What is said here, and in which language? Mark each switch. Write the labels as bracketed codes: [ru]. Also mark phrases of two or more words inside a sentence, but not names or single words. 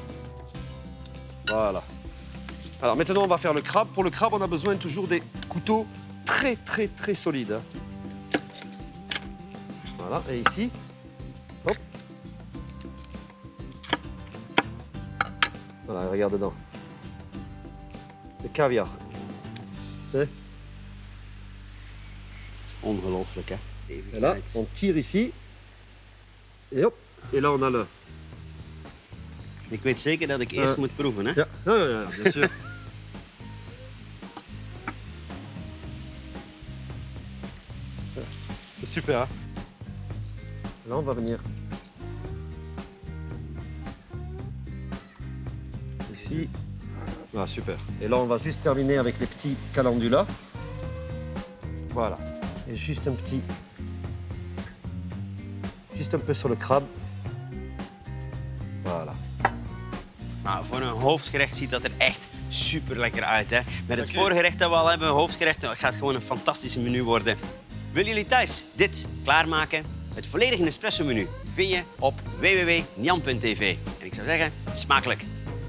[fr] Voilà. Alors maintenant, on va faire le crabe. Pour le crabe, on a besoin toujours des couteaux très, très, très solides. Voilà, et ici, hop. Voilà, regarde dedans. Le caviar. [nl] Dat is ongelooflijk, hè? [fr] Et là, on tire ici. Et hop. Et là, on a le... [nl] Ik weet zeker dat ik eerst moet proeven, hè? Ja, ja, [fr] bien sûr. C'est super, hein? Là, on va venir ici. Ah, super. Et là, on va juste terminer avec les petits calendulas. Voilà. Et juste un petit... Juste un peu sur le crabe. Voilà. [nl] Maar voor een hoofdgerecht ziet dat er echt super lekker uit, hè? Met het voorgerecht dat we al hebben, hoofdgerecht, het gaat gewoon een fantastische menu worden. Willen jullie thuis dit klaarmaken? Het volledige Nespresso-menu vind je op www.nian.tv. En ik zou zeggen, smakelijk!